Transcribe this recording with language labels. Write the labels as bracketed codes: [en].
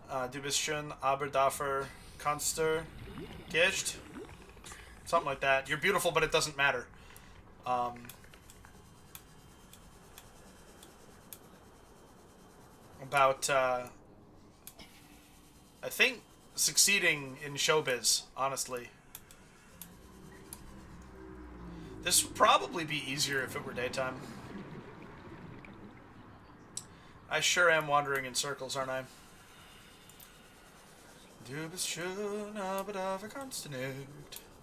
[de] Du bist schön, aber dafür kannst du nicht. [en] Something like that. You're beautiful, but it doesn't matter. About, I think, succeeding in showbiz, honestly. This would probably be easier if it were daytime. I sure am wandering in circles, aren't I? [de] Du bist schön, aber dafür kannst du nicht.